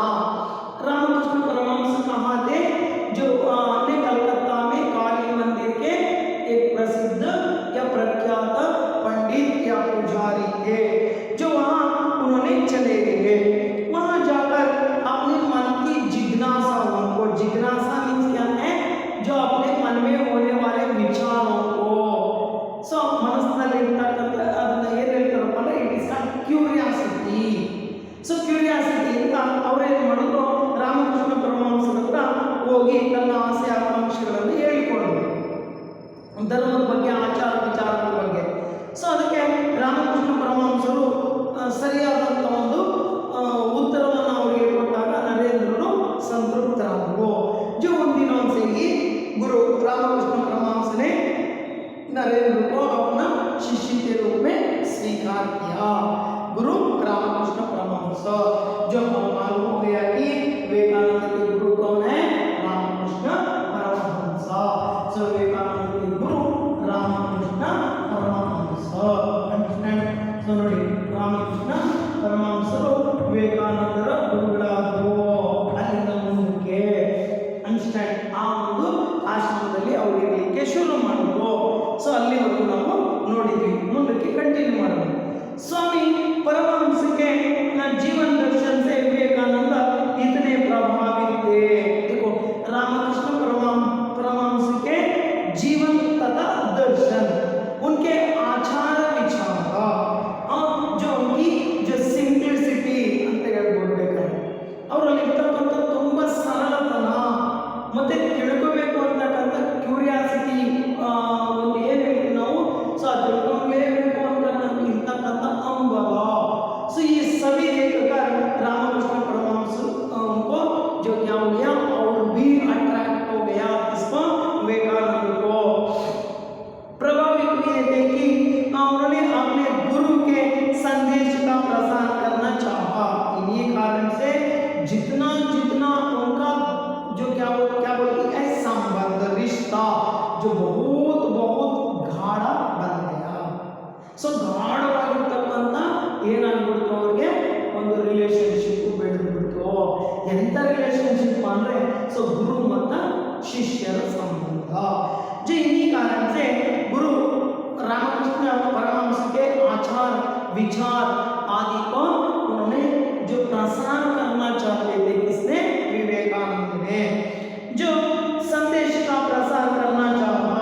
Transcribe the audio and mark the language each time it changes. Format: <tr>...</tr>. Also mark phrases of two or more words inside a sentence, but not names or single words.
<hi>रामकृष्ण परमहंस कहाँ थे? जो ने कलकत्ता में काली मंदिर के एक प्रसिद्ध या प्रख्यात पंडित या पुजारी थे. जो वहाँ उन्होंने चले गए. वहाँ जाकर अपने मन की जिज्ञासा मीन्स क्या है? जो अपने मन में होने वाले विचारों को</hi> <kn>ಮನಸ್ಸಿನಲ್ಲಿ ಅದನ್ನ ಏನು ಹೇಳ್ತಾರಪ್ಪ</kn> <en>it is curiosity. so curiosity</en> <kn>ಅಂತ ಅವರೇನು ಮಾಡಿದ್ರು? ರಾಮಕೃಷ್ಣ ಪರಮಹಂಸರ ಹತ್ರ ಹೋಗಿ ತನ್ನ ಆಸೆ ಆಕಾಂಕ್ಷೆಗಳನ್ನು ಹೇಳಿಕೊಂಡ್ರು ಧರ್ಮದ ಬಗ್ಗೆ ಆಚಾರ ವಿಚಾರಗಳ ಬಗ್ಗೆ. ಸೊ ಅದಕ್ಕೆ ರಾಮಕೃಷ್ಣ ಪರಮಹಂಸರು ಸರಿಯಾದಂಥ ಒಂದು उत्तरವನ್ನು ಅವರಿಗೆ ಕೊಟ್ಟಾಗ ನರೇಂದ್ರರು ಸಂತೃಪ್ತರಾದರು.</kn> <hi>जो उन दिनों से ही गुरु रामकृष्ण परमहंस ने नरेंद्र को अपना शिष्य के रूप में स्वीकार किया. गुरु रामकृष्ण परमहंस. जो मालूम हो गया कि विवेकानंद के गुरु कौन है? रामकृष्ण परमहंस. सो विवेकानंद के गुरु रामकृष्ण परमहंस. अंडरस्टैंड?</hi> <kn>सो ನೋಡಿ ರಾಮಕೃಷ್ಣ ಪರಮಹಂಸರು ವಿವೇಕಾನಂದರ ಗುರುಗಳಾದರು. ಅಲ್ಲಿಂದ ಮುಂದಕ್ಕೆ ಅಂಡರ್ಸ್ಟ್ಯಾಂಡ್ ಆ ಒಂದು ಆಶ್ರಮದಲ್ಲಿ ಅವರು ಇರಲಿಕ್ಕೆ ಶುರು ಮಾಡಿದ್ರು. ಸೊ ಅಲ್ಲಿವರೆಗೂ ನಾವು ನೋಡಿದ್ವಿ. ಮುಂದಕ್ಕೆ ಕಂಟಿನ್ಯೂ ಮಾಡೋಣ.</kn> <hi>स्वामी परमहंस के जीवन दर्शन से विवेकानंद इतने प्रभावित थे. देखो रामकृष्ण परमहंस के जीवन तथा दर्शन उनके आचार विचार और जो उनकी जो सिंप्लिसिटी</hi> <kn>ಅಂತ ಹೇಳ್ಬೋಡ್ಬೇಕಾದ್ರೆ ಅವರಲ್ಲಿರ್ತಕ್ಕಂಥ ತುಂಬ ಸರಳತನ ಮತ್ತೆ ತಿಳ್ಕೋಬೇಕು ಅಂತಕ್ಕಂಥ ಕ್ಯೂರಿಯಾಸಿಟಿ ಒಂದು ಏನು ಹೇಳ್ತೀವಿ ನಾವು. ಸೊ ಅದು ತಿಳ್ಕೊಳ್ಲೇಬೇಕು ಅಂತಕ್ಕಂಥ ಇರ್ತಕ್ಕಂಥ ಅಂಬಲ. ಸೊ ಈ</kn> <hi>सभी देखकर रामकृष्ण परमहंस उनको जो क्या हो गया और भी अट्रैक्ट हो गया इसको विवेकानंद को प्रभावित हुए थे कि उन्होंने अपने गुरु के संदेश का प्रसार करना चाहा. इन्हीं कारण से जितना उनका जो क्या बोलती है संबंध रिश्ता जो बहुत गाढ़ा बन गया.</hi> <kn>ಸೊ ಗಾಢವಾಗಿರ್ತಕ್ಕಂಥ ಏನಾಗ್ಬಿಡ್ತು ಅವ್ರಿಗೆ ಒಂದು ರಿಲೇಶನ್ಶಿಪ್ ಬೆಳೆದ್ಬಿಡ್ತು. ಎಂಥ ರಿಲೇಶನ್ಶಿಪ್ ಅಂದರೆ ಸೊ ಗುರು ಮತ್ತು ಶಿಷ್ಯರ ಸಂಬಂಧ.</kn> <hi>जो इन्हीं कारण से गुरु रामकृष्ण परमहंस के आचार विचार आदि को उन्होंने जो प्रसार करना चाहते थे किसने? विवेकानंद ने. जो संदेश का प्रसार करना चाहा.</hi>